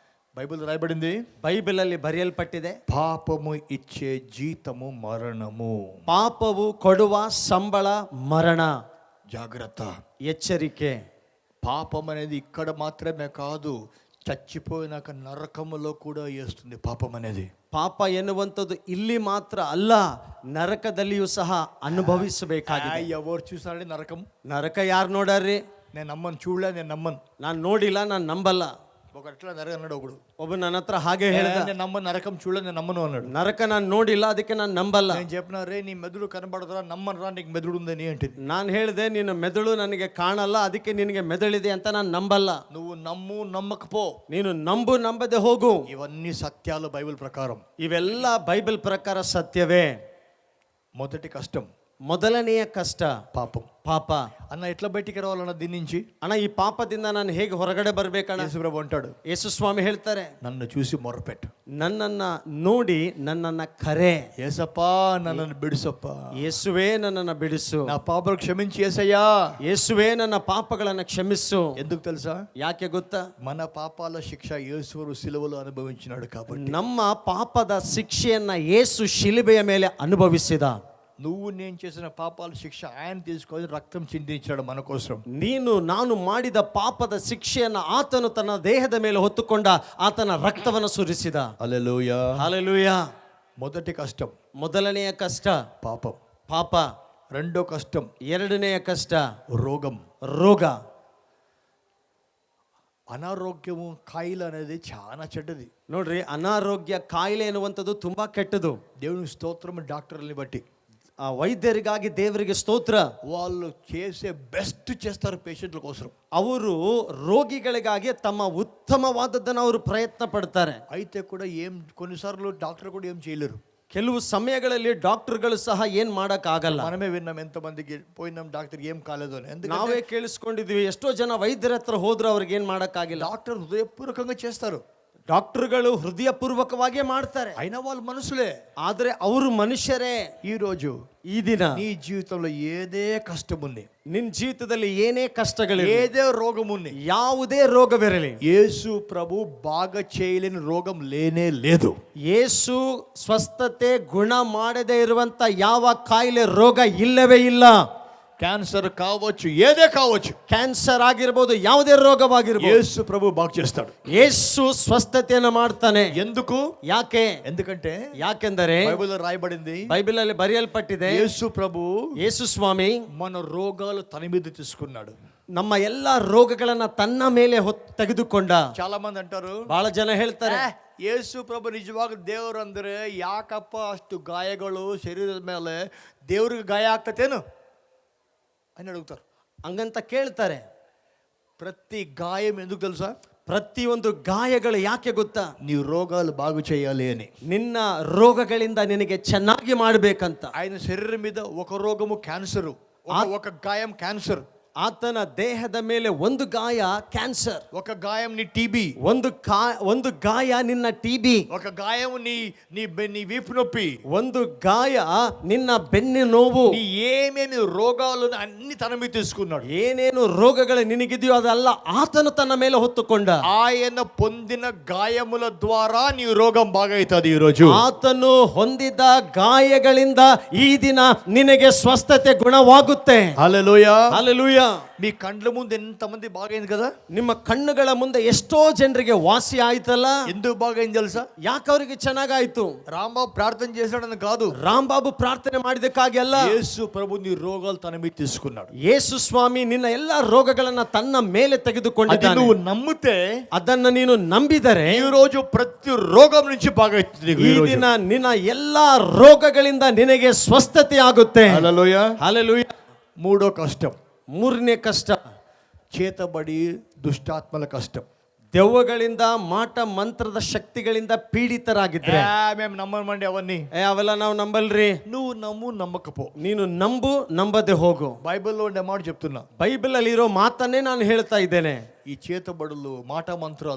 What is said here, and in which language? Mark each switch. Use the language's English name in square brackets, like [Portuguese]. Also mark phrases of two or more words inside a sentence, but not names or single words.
[Telugu] బైబిల్ రాయబడింది, [Kannada] ಬೈಬಲ್ ಅಲ್ಲಿ ಬರೆಯಲ್ಪಟ್ಟಿದೆ, [Telugu] పాపము ఇచ్చే జీతము మరణము. [Kannada] ಪಾಪವು ಕೊಡುವ ಸಂಬಳ ಮರಣ. [Telugu] జాగ్రత్త. [Kannada] ಎಚ್ಚರಿಕೆ. [Telugu] పాపం అనేది ఇక్కడ మాత్రమే కాదు, చచ్చిపోయినాక నరకములో కూడా వేస్తుంది పాపం అనేది. [Kannada] ಪಾಪ ಎನ್ನುವಂಥದ್ದು ಇಲ್ಲಿ ಮಾತ್ರ ಅಲ್ಲ, ನರಕದಲ್ಲಿಯೂ ಸಹ ಅನುಭವಿಸಬೇಕಾಗಿದೆ. [Telugu] ఎవరు చూసారండి నరకం? [Kannada] ನರಕ ಯಾರು ನೋಡಾರ್ರಿ? [Telugu] నేను నమ్మను, చూడలే, నేను నమ్మను. [Kannada] ನಾನು ನೋಡಿಲ್ಲ, ನಾನು ನಂಬಲ್ಲ. [Telugu] ఒకట్లా నరకం అన్నాడు ఒకడు. [Kannada] ಒಬ್ಬ ನನ್ನ ಹತ್ರ ಹಾಗೆ ಹೇಳಿದ, [Telugu] నేను నమ్మను, నరకం చూడలే, నేను నమ్మను అన్నాడు. [Kannada] ನರಕ ನಾನು ನೋಡಿಲ್ಲ, ಅದಕ್ಕೆ ನಾನು ನಂಬಲ್ಲ. [Telugu] నేను చెప్పిన రే నీ మెదడు కనబడదురా, నమ్మనురా, నీకు మెదడు ఉందని అంటుంది. [Kannada] ನಾನು ಹೇಳಿದೆ, ನಿನ್ನ ಮೆದುಳು ನನಗೆ ಕಾಣಲ್ಲ, ಅದಕ್ಕೆ ನಿನಗೆ ಮೆದುಳಿದೆ ಅಂತ ನಾನು ನಂಬಲ್ಲ. [Telugu] నువ్వు నమ్ము, నమ్మకపో, [Kannada] ನೀನು ನಂಬು, ನಂಬದೆ ಹೋಗು. [Telugu] ఇవన్నీ సత్యాలు బైబిల్ ప్రకారం. [Kannada] ಇವೆಲ್ಲ ಬೈಬಲ್ ಪ್ರಕಾರ ಸತ್ಯವೇ. [Telugu] మొదటి కష్టం, [Kannada] ಮೊದಲನೆಯ ಕಷ್ಟ [Telugu] పాపం. [Kannada] ಪಾಪ. [Telugu] అన్న ఎట్లా బయటికి రావాలన్న దీని నుంచి? [Kannada] ಅಣ್ಣ, ಈ ಪಾಪದಿಂದ ನಾನು ಹೇಗೆ ಹೊರಗಡೆ ಬರ್ಬೇಕಣ್ಣ? [Telugu] యేసుప్రభు అంటాడు, [Kannada] ಯೇಸು ಸ್ವಾಮಿ ಹೇಳ್ತಾರೆ, [Telugu] నన్ను చూసి మొరపెట్టు, [Kannada] ನನ್ನನ್ನ ನೋಡಿ ನನ್ನನ್ನ ಕರೆ. [Telugu] ఏసప్పా నన్ను బిడుసప్ప, [Kannada] ಯೇಸುವೇ ನನ್ನನ್ನ ಬಿಡಿಸು, [Telugu] నా పాపలు క్షమించి యేసయ్యా. [Kannada] ಯೇಸುವೇ ನನ್ನ ಪಾಪಗಳನ್ನ ಕ್ಷಮಿಸು. [Telugu] ఎందుకు తెలుసా? [Kannada] ಯಾಕೆ ಗೊತ್ತಾ? [Telugu] మన పాపాల శిక్ష యేసువు సిలువలో అనుభవించినాడు కాబట్టి. [Kannada] ನಮ್ಮ ಪಾಪದ ಶಿಕ್ಷೆಯನ್ನ ಯೇಸು ಶಿಲುಬೆಯ ಮೇಲೆ ಅನುಭವಿಸಿದ. [Telugu] నువ్వు నేను చేసిన పాపాల శిక్ష ఆయన తీసుకొని రక్తం చిందించాడు మన కోసం. [Kannada] ನೀನು ನಾನು ಮಾಡಿದ ಪಾಪದ ಶಿಕ್ಷೆಯನ್ನ ಆತನು ತನ್ನ ದೇಹದ ಮೇಲೆ ಹೊತ್ತುಕೊಂಡ, ಆತನ ರಕ್ತವನ್ನು ಸುರಿಸಿದ. [Telugu] హల్లెలూయా. [Kannada] ಹಲ್ಲೆಲೂಯಾ. [Telugu] మొదటి కష్టం [Kannada] ಮೊದಲನೆಯ ಕಷ್ಟ [Telugu] పాపం. [Kannada] ಪಾಪ. [Telugu] రెండో కష్టం [Kannada] ಎರಡನೆಯ ಕಷ್ಟ [Telugu] రోగం. [Kannada] ರೋಗ. [Telugu] అనారోగ్యము, కాయిల అనేది చాలా చెడ్డది. [Kannada] ನೋಡ್ರಿ, ಅನಾರೋಗ್ಯ ಕಾಯಿಲೆ ಎನ್ನುವಂಥದ್ದು ತುಂಬಾ ಕೆಟ್ಟದು. [Telugu] దేవుని స్తోత్రం. డాక్టర్లని బట్టి, [Kannada] ಆ ವೈದ್ಯರಿಗಾಗಿ ದೇವರಿಗೆ ಸ್ತೋತ್ರ. [Telugu] వాళ్ళు చేసే బెస్ట్ చేస్తారు పేషెంట్ల కోసం. [Kannada] ಅವರು ರೋಗಿಗಳಿಗಾಗಿ ತಮ್ಮ ಉತ್ತಮವಾದದ್ದನ್ನು ಅವರು ಪ್ರಯತ್ನ ಪಡ್ತಾರೆ. [Telugu] అయితే కూడా కొన్నిసార్లు డాక్టర్ కూడా ఏం చేయలేరు. [Kannada] ಕೆಲವು ಸಮಯಗಳಲ್ಲಿ ಡಾಕ್ಟರ್ಗಳು ಸಹ ಏನ್ ಮಾಡಕ್ ಆಗಲ್ಲ. [Telugu] మనమే విన్నాం, ఎంతమందికి పోయినాం డాక్టర్ ఏం కాలేదు అని. [Kannada] ನಾವೇ ಕೇಳಿಸ್ಕೊಂಡಿದೀವಿ, ಎಷ್ಟೋ ಜನ ವೈದ್ಯರ ಹತ್ರ ಹೋದ್ರು ಅವ್ರಿಗೆ ಏನ್ ಮಾಡಕ್ ಆಗಿಲ್ಲ. [Telugu] డాక్టర్ హృదయపూర్వకంగా చేస్తారు, [Kannada] ಡಾಕ್ಟರ್ಗಳು ಹೃದಯ ಪೂರ್ವಕವಾಗಿ ಮಾಡ್ತಾರೆ. [Telugu] అయినా వాళ్ళు మనుషులే. [Kannada] ಆದ್ರೆ ಅವರು ಮನುಷ್ಯರೇ. [Telugu] ఈ రోజు [Kannada] ಈ ದಿನ [Telugu] నీ జీవితంలో ఏదే కష్టం ఉంది, [Kannada] ನಿನ್ ಜೀವಿತದಲ್ಲಿ ಏನೇ ಕಷ್ಟಗಳು, [Telugu] ఏదే రోగం ఉంది, [Kannada] ಯಾವುದೇ ರೋಗವಿರಲಿ, [Telugu] యేసు ప్రభు బాగా చేయలేని రోగం లేనే లేదు. [Kannada] ಯೇಸು ಸ್ವಸ್ಥತೆ ಗುಣ ಮಾಡದೇ ಇರುವಂತ ಯಾವ ಕಾಯಿಲೆ ರೋಗ ಇಲ್ಲವೇ ಇಲ್ಲ. [Telugu] క్యాన్సర్ కావచ్చు, ఏదే కావచ్చు, [Kannada] ಕ್ಯಾನ್ಸರ್ ಆಗಿರಬಹುದು, ಯಾವುದೇ ರೋಗವಾಗಿರಬಹುದು, [Telugu] యేసు ప్రభు బాగు చేస్తాడు. [Kannada] ಯೇಸು ಸ್ವಸ್ಥತೆಯನ್ನು ಮಾಡ್ತಾನೆ. [Telugu] ఎందుకు? [Kannada] ಯಾಕೆ? [Telugu] ఎందుకంటే [Kannada] ಯಾಕೆಂದರೆ [Telugu] బైబిల్లో రాయబడింది, [Kannada] ಬೈಬಲ್ ಅಲ್ಲಿ ಬರೆಯಲ್ಪಟ್ಟಿದೆ, [Telugu] యేసు ప్రభు [Kannada] ಯೇಸು ಸ್ವಾಮಿ [Telugu] మన రోగాలు తన మీద తీసుకున్నాడు. [Kannada] ನಮ್ಮ ಎಲ್ಲಾ ರೋಗಗಳನ್ನ ತನ್ನ ಮೇಲೆ ತೆಗೆದುಕೊಂಡ. [Telugu] చాలా మంది అంటారు, [Kannada] ಬಹಳ ಜನ ಹೇಳ್ತಾರೆ, ಯೇಸು ಪ್ರಭು ನಿಜವಾಗ ದೇವರು ಅಂದ್ರೆ ಯಾಕಪ್ಪ ಅಷ್ಟು ಗಾಯಗಳು ಶರೀರದ ಮೇಲೆ, ದೇವ್ರಿಗೆ ಗಾಯ ಆಗ್ತತೇನು [Telugu] అని అడుగుతారు. [Kannada] ಹಂಗಂತ ಕೇಳ್ತಾರೆ. [Telugu] ప్రతి గాయం ఎందుకు తెలుసా? [Kannada] ಪ್ರತಿಯೊಂದು ಗಾಯಗಳು ಯಾಕೆ ಗೊತ್ತಾ? [Telugu] నీ రోగాలు బాగు చేయాలి అని. [Kannada] ನಿನ್ನ ರೋಗಗಳಿಂದ ನಿನಗೆ ಚೆನ್ನಾಗಿ ಮಾಡಬೇಕಂತ. [Telugu] ఆయన శరీరం మీద ఒక రోగము క్యాన్సర్, ఒక గాయం క్యాన్సర్. [Kannada] ಆತನ ದೇಹದ ಮೇಲೆ ಒಂದು ಗಾಯ ಕ್ಯಾನ್ಸರ್, [Telugu] ఒక గాయం నీ టీబీ, [Kannada] ಒಂದು ಗಾಯ ನಿನ್ನ ಟಿಬಿ, [Telugu] ఒక గాయం నీ వీపు నొప్పి, [Kannada] ಒಂದು ಗಾಯ ನಿನ್ನ ಬೆನ್ನು ನೋವು. [Telugu] నీ ఏమేమి రోగాలు అన్ని తన మీద తీసుకున్నాడు. [Kannada] ಏನೇನು ರೋಗಗಳು ನಿನಗಿದೆಯೋ ಅದೆಲ್ಲ ಆತನು ತನ್ನ ಮೇಲೆ ಹೊತ್ತುಕೊಂಡ. [Telugu] ఆయన పొందిన గాయముల ద్వారా నీ రోగం బాగైతది. ఈ రోజు [Kannada] ಆತನು ಹೊಂದಿದ ಗಾಯಗಳಿಂದ ಈ ದಿನ ನಿನಗೆ ಸ್ವಸ್ಥತೆ ಗುಣವಾಗುತ್ತೆ. [Telugu] హల్లెలూయా. [Kannada] ಹಲ್ಲೆಲೂಯಾ. [Telugu] మీ కండ్ల ముందు ఎంతమంది బాగైంది కదా? [Kannada] ನಿಮ್ಮ ಕಣ್ಣುಗಳ ಮುಂದೆ ಎಷ್ಟೋ ಜನರಿಗೆ ವಾಸಿ ಆಯ್ತಲ್ಲ. [Telugu] ఎందుకు బాగైంది తెలుసా? [Kannada] ಯಾಕೆ ಅವರಿಗೆ ಚೆನ್ನಾಗಾಯ್ತು? [Telugu] రాంబాబు ప్రార్థన చేశాడని కాదు, [Kannada] ರಾಂಬಾಬು ಪ್ರಾರ್ಥನೆ ಮಾಡಿದಕ್ಕಾಗಿ ಅಲ್ಲ. [Telugu] యేసు ప్రభు నీ రోగాలు తన మీద తీసుకున్నాడు. [Kannada] ಯೇಸು ಸ್ವಾಮಿ ನಿನ್ನ ಎಲ್ಲಾ ರೋಗಗಳನ್ನ ತನ್ನ ಮೇಲೆ ತೆಗೆದುಕೊಂಡಿದ್ದಾನೆ. [Telugu] నువ్వు నమ్మితే, [Kannada] ಅದನ್ನ ನೀನು ನಂಬಿದರೆ [Telugu] ఈ రోజు ప్రతి రోగం నుంచి బాగైతుంది. [Kannada] ಈ ದಿನ ನಿನ್ನ ಎಲ್ಲಾ ರೋಗಗಳಿಂದ ನಿನಗೆ ಸ್ವಸ್ಥತೆ ಆಗುತ್ತೆ. [Telugu] హల్లెలూయా. [Kannada] ಹಲ್ಲೆಲೂಯಾ. [Telugu] మూడో కష్టం, [Kannada] ಮೂರನೇ ಕಷ್ಟ [Telugu] చేతబడి దుష్టాత్మల కష్టం. [Kannada] ದೆವ್ವಗಳಿಂದ ಮಾಟ ಮಂತ್ರದ ಶಕ್ತಿಗಳಿಂದ ಪೀಡಿತರಾಗಿದ್ರೆ. [Telugu] మేము నమ్మమండి అవన్నీ, [Kannada] ಅವೆಲ್ಲ ನಾವು ನಂಬಲ್ರಿ. [Telugu] నువ్వు నమ్ము, నమ్మకపో. [Kannada] ನೀನು ನಂಬು, ನಂಬದೆ ಹೋಗು. [Telugu] బైబిల్లో ఉండే మాట చెప్తున్నా, [Kannada] ಬೈಬಲ್ ಅಲ್ಲಿ ಇರೋ ಮಾತನ್ನೇ ನಾನು ಹೇಳ್ತಾ ಇದ್ದೇನೆ. [Telugu] ఈ చేతబడులు, మాట మంత్రాలు,